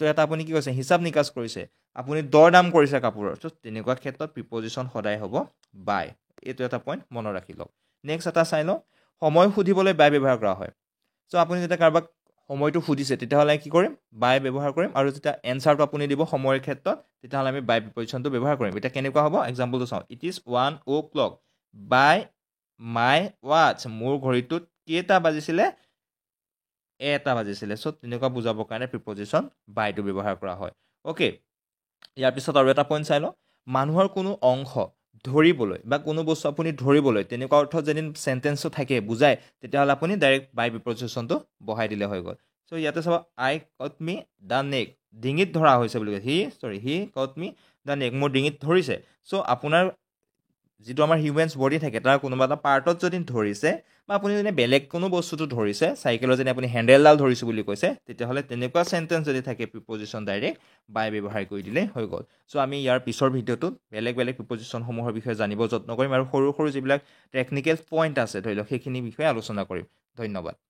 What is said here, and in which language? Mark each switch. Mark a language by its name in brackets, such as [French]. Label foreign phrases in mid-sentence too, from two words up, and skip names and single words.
[Assamese] এটা আপুনি কি কৈছে হিচাপ নিকাচ কৰিছে আপুনি দৰ দাম কৰিছে কাপোৰৰ চ' তেনেকুৱা ক্ষেত্ৰত প্ৰিপজিশ্যন সদায় হ'ব বাই এইটো এটা পইণ্ট মনত ৰাখি লওক নেক্সট এটা চাই লওঁ সময় সুধিবলৈ বাই ব্যৱহাৰ কৰা হয় চ' আপুনি যেতিয়া কাৰোবাক সময়টো সুধিছে তেতিয়াহ'লে কি কৰিম বাই ব্যৱহাৰ কৰিম আৰু যেতিয়া এনচাৰটো আপুনি দিব সময়ৰ ক্ষেত্ৰত তেতিয়াহ'লে আমি [English] by prepositionটো [Assamese] ব্যৱহাৰ কৰিম এতিয়া কেনেকুৱা হ'ব এক্সাম্পলটো চাওঁ [English] It is 1 o'clock by my watch [Assamese] মোৰ ঘড়ীটোত কেইটা বাজিছিলে এটা বাজিছিলে চ' তেনেকুৱা বুজাবৰ কাৰণে [English] preposition byটো [Assamese] ব্যৱহাৰ কৰা হয় অ'কে ইয়াৰ পিছত আৰু এটা পইণ্ট চাই লওঁ মানুহৰ কোনো অংশ ধৰিবলৈ বা কোনো বস্তু আপুনি ধৰিবলৈ তেনেকুৱা অৰ্থত যদি চেণ্টেন্সটো থাকে বুজায় তেতিয়াহ'লে আপুনি [English] direct by prepositionটো [Assamese] বহাই দিলে হৈ গ'ল চ' ইয়াতে চাব [English] I caught me the neck [Assamese] ডিঙিত ধৰা হৈছে বুলি কয় [English] He caught me the neck [Assamese] মোৰ ডিঙিত ধৰিছে চ' আপোনাৰ যিটো আমাৰ [English] humans body [Assamese] থাকে তাৰ কোনোবা এটা পাৰ্টত যদি ধৰিছে বা আপুনি যদি বেলেগ কোনো বস্তুটো ধৰিছে চাইকেলৰ যদি আপুনি হেণ্ডেলডাল ধৰিছোঁ বুলি কৈছে তেতিয়াহ'লে তেনেকুৱা চেণ্টেন্স যদি থাকে [English] preposition direct by [Assamese] ব্যৱহাৰ কৰি দিলে হৈ গ'ল চ' আমি ইয়াৰ পিছৰ ভিডিঅ'টোত বেলেগ প্ৰিপজিশ্যনসমূহৰ বিষয়ে জানিব যত্ন কৰিম আৰু সৰু যিবিলাক [English] technical point [Assamese] আছে ধৰি লওক সেইখিনি বিষয়ে আলোচনা কৰিম ধন্যবাদ